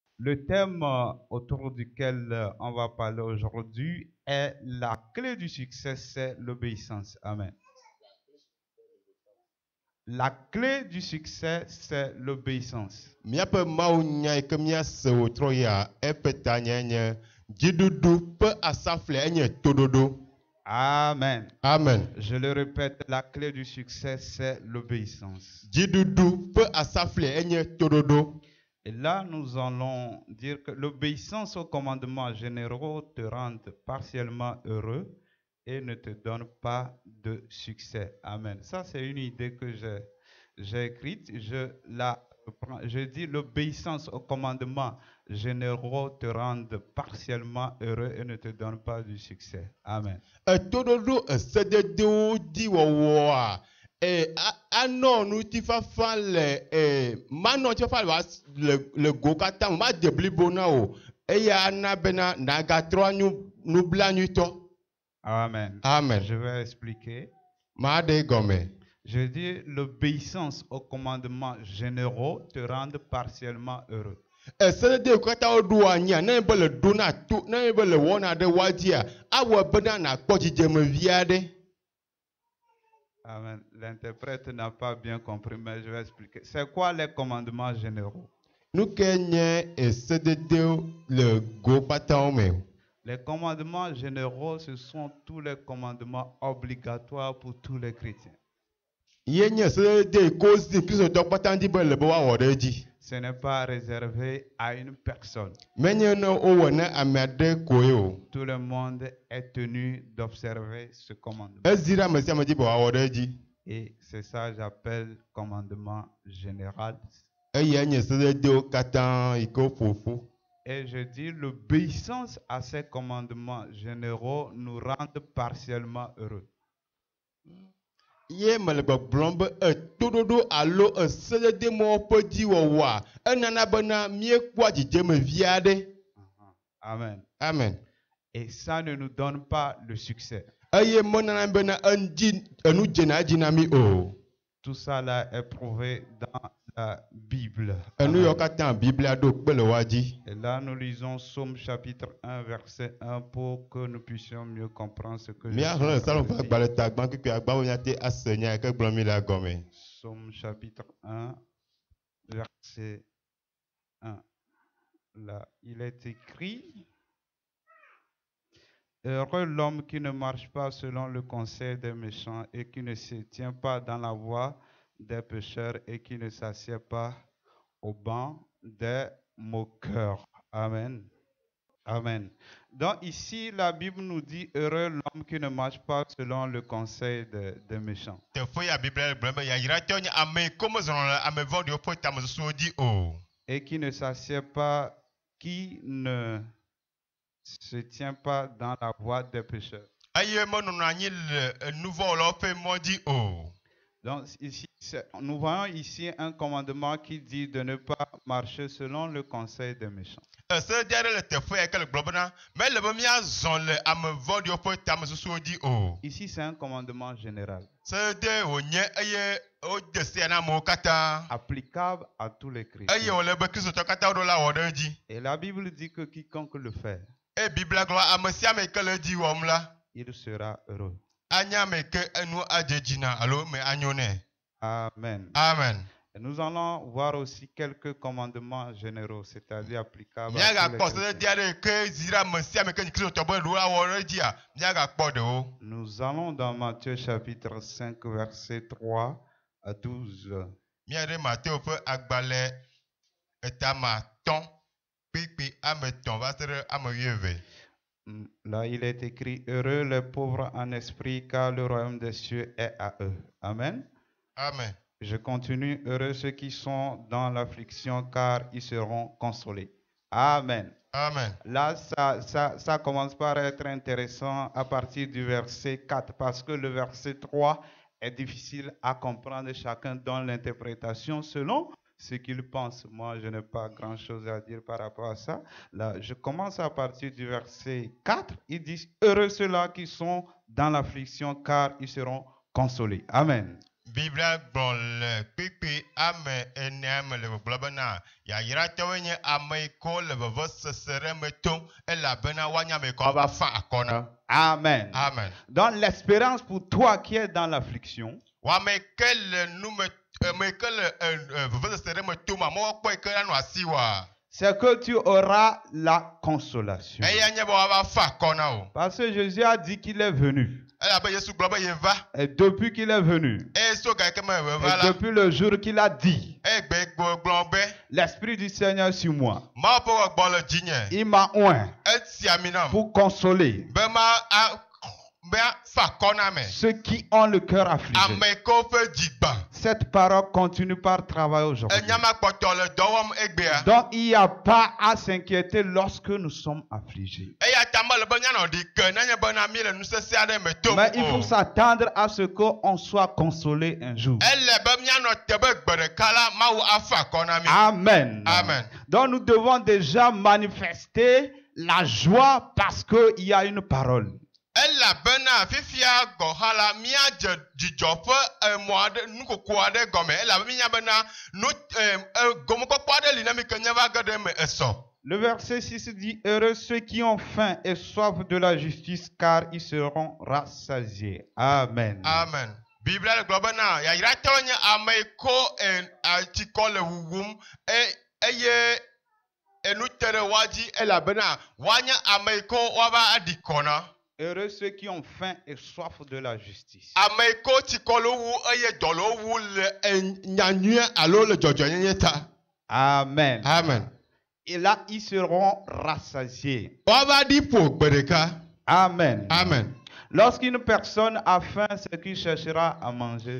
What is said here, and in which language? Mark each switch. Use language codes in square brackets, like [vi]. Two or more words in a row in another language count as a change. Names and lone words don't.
[fr] Le thème autour duquel on va parler aujourd'hui est la clé du succès, c'est l'obéissance. Amen. La clé du succès, c'est l'obéissance. [ee] Miaƒe mawunya yi ke míase wòtrɔ ya eƒe tanya nye dziɖuɖu ƒe asafle enye toɖoɖo. Amen. Amen. [fr] Je le répète, la clé du succès, c'est l'obéissance. [ee] Dziɖuɖu ƒe asafle enye toɖoɖo. [fr] Et là, nous allons dire que l'obéissance aux commandements généraux te rend partiellement heureux et ne te donne pas de succès. Amen. Ça, c'est une idée que j'ai écrite. Je dis l'obéissance aux commandements généraux te rend partiellement heureux et ne te donne pas du succès. Amen. [ee] Toɖoɖo esededewo dzi wɔwɔa anɔ ŋutifafa le manɔ ŋutifafa le go katã me ma de blibo na o eya ana bena nagatrɔ nublanuitɔ. Amen. Amen. [fr] Je vais expliquer. [ee] Maɖe gɔme. [fr] Je dis l'obéissance aux commandements généraux te rend partiellement heureux. [ee] Esededewo katã woɖo anyia ne be le ɖo na to ne be le wɔna ɖe woadzia awɔ bena nakpɔ dzidzemevi aɖe. Amen. [fr] L'interprète n'a pas bien compris, mais je vais expliquer. C'est quoi les commandements généraux? [ee] Nu ke nye esededewo le go katãwo me. [fr] Les commandements généraux, ce sont tous les commandements obligatoires pour tous les chrétiens. [ee] Ye nye esedede yi ke wosi kristotɔ katã di be le be woawɔ ɖe edzi. [fr] Ce n'est pas réservé à une personne. [ee] Menye ne wowɔ ne ame aɖe koe o. [fr] Tout le monde est tenu d'observer ce commandement. [ee] Ezi ɖe ame sia ame dzi be woawɔ ɖe edzi. [fr] Et c'est ça que j'appelle commandement général. [ee] Eya nye esededewo katã yi ke woƒoƒu. [fr] Et je dis, l'obéissance à ces commandements généraux nous rend partiellement heureux. [ee] Ye me le gbɔgblɔm be toɖoɖo alo esedede mawo ƒe dziwɔwɔa enana bena míekpɔa dzidzemevi aɖe. Amen. Amen. [fr] Et ça ne nous donne pas le succès. [ee] Eye menana bena enu dzena edzi na mí o. [fr] Tout ça là est prouvé dans la Bible. [ee] Enu yawo katã Biblia ɖo kpe le woa dzi. [fr] Et là, nous lisons Psaume chapitre 1, verset 1 pour que nous puissions mieux comprendre ce que je suis en [ee] Míaxlẽ [fr] train [ee] Salom [fr] de [ee] ƒe [fr] dire. [ee] agbalẽ ta gbã kpekpe agbawo nyate ase nya yi ke gblɔm mi le gɔme. [fr] Psaume chapitre 1, verset 1. Là, il est écrit: Heureux l'homme qui ne marche pas selon le conseil des méchants et qui ne se tient pas dans la voie des pécheurs et qui ne s'assied pas au banc des moqueurs. Amen. Amen. Donc ici, la Bible nous dit heureux l'homme qui ne marche pas selon le conseil des méchants. [ee] Teƒe ya Biblia gblɔm be yayratɔ nye ame yi ke mezɔna le ame vɔ̃ɖiwo ƒe tamesusuwo dzi o. [fr] Et qui ne s'assied pas, qui ne se tient pas dans la voie des pécheurs. [ee] Eye menɔnɔ anyi le nu vɔ̃ wɔlawo ƒe mɔ dzi o. [fr] Donc ici, nous voyons ici un commandement qui dit de ne pas marcher selon le conseil des méchants. [ee] Esedede aɖe le teƒe ya ke le gblɔm bena mele be míazɔ le ame vɔ̃ɖiwo ƒe tamesusuwo dzi o. [fr] Ici, c'est un commandement général. [ee] Sedede wònye eye wode se na amewo katã. [fr] Applicable à tous les chrétiens. [ee] Eye wòle be kristotɔ katã woɖo la wɔ ɖe edzi. [fr] Et la Bible dit que quiconque le fait, [ee] Eye Biblia gblɔ ame sia ame yi ke le edzi wɔm la, [fr] il sera heureux. [ee] anye ame yi ke enu adze dzi na alo me anyo nɛ. Amen. Amen. [fr] Et nous allons voir aussi quelques commandements généraux, c'est-à-dire applicables à tous [ee] Míagakpɔ [fr] les [ee] sedede [fr] chrétiens. [ee] aɖe yi ke zi ɖe ame sia ame ke nye kristotɔ be ɖo la wɔ ɖe edzia míagakpɔ ɖewo. [fr] Nous allons dans Matthieu chapitre 5, verset 3 à 12. [ee] Mía ɖe Mateo ƒe agbalẽ etama tɔ̃ kpekpe ame tɔ̃ va se ɖe ame 12. [fr] Là, il est écrit: Heureux les pauvres en esprit, car le royaume des cieux est à eux. Amen. Amen. Je continue. Heureux ceux qui sont dans l'affliction, car ils seront consolés. Amen. Amen. Là, ça commence par être intéressant à partir du verset 4, parce que le verset 3 est difficile à comprendre. Chacun donne l'interprétation selon ce qu'il pense. Moi, je n'ai pas grand-chose à dire par rapport à ça. Là, je commence à partir du verset 4. Ils disent: Heureux ceux-là qui sont dans l'affliction, car ils seront consolés. Amen. [ee] Bible gblɔ le kpekpe ame ene me le gbɔgblɔ bena yayratɔwoe nye ame yiwo le vevesese ɖe me tom elabena woanya ame yiwo va fa akɔ na. Amen. Amen. [fr] Donc l'espérance pour toi qui es dans l'affliction, [ee] Wame ke le nume me ke le vevesese ɖe me tom amewo kpɔe ke anɔ asi wa. [fr] c'est que tu auras la consolation. [ee] Eya nye be woava fa akɔ na wo. [fr] Parce que Jésus a dit qu'il est venu. [ee] Elabe Yesu gblɔ be yeva. [fr] Et depuis qu'il est venu, [ee] So ga ke me [fr] et [ee] va la. [fr] depuis le jour qu'il a dit, [ee] Egbe gblɔ be [fr] l'Esprit du Seigneur est sur moi. [ee] Mawu ƒe gbɔ le dzinye. [fr] Il m'a oint [ee] Esi ami nam. [fr] pour consoler [ee] Be fa akɔ na me. [fr] ceux qui ont le cœur affligé. [ee] Ame yiwo ƒe dzi gbã. [fr] Cette parole continue par travail aujourd'hui. [ee] Enyamakpɔtɔ le dɔ wɔm egbea. [fr] Donc il n'y a pas à s'inquiéter lorsque nous sommes affligés. [ee] Eya ta mele be mianɔ ɖi ke nenye bena mi le nusese aɖe me tom [fr] Mais il faut [ee] o. [fr] s'attendre à ce qu'on soit consolé un jour. [ee] Ele be mianɔ te be gbe ɖeka la Mawu afa akɔ na mi. Amen. Amen. [fr] Donc nous devons déjà manifester la joie parce qu'il y a une parole. [ee] Elabena fifia gɔ hã la miadze dzidzɔ ƒe emɔ aɖe nukoko aɖe gɔme elabe minya bena nu gɔmekpɔkpɔ aɖe li na mi ke nye va ge ɖe me esɔ. [fr] Le verset 6 dit, heureux ceux qui ont faim et soif de la justice, car ils seront rassasiés. Amen. Amen. [ee] Biblia le gblɔ bena yayratɔwo nye ame yi ko atsikɔ le wuwum eye enu te ɖe woa dzi elabena woanye ame yi ko woava aɖi kɔ na. [fr] Heureux ceux qui ont faim et soif de la justice. [ee] Ame yi ko tsikɔ le wu eye dɔ le wu le nyanyuie alo le dzɔdzɔnyenye ta. Amen. Amen. [fr] Et là, ils seront rassasiés. [ee] Woava ɖi ƒo gbe ɖeka. Amen. Amen. [fr] Lorsqu'une personne a faim, c'est qu'il cherchera à manger.